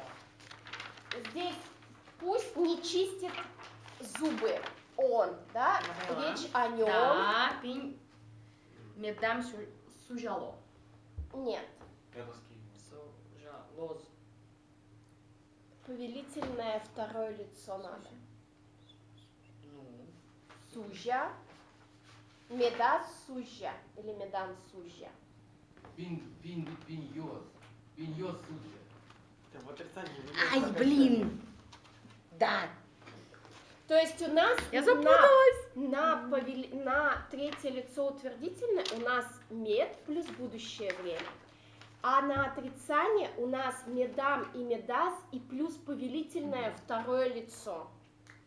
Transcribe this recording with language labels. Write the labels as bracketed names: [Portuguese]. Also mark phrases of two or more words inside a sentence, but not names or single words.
[Russian] Здесь пусть не чистит зубы он, да? Ага. Речь о нем. Да, пинь. [Udmurt] Медам сужало. [Russian] Нет. Это скинь. Сужалоз. Повелительное второе лицо надо. Ну. [Udmurt] Сужа. Медас сужа. [Russian] Или [Udmurt] медан сужа. Пиньёс. Пиньёс сужа. [Russian] Ты в отрицании. Ай, блин. Да. То есть у нас Я запуталась. на третье лицо утвердительное у нас мед плюс будущее время. А на отрицание у нас медам и медас и плюс повелительное второе лицо.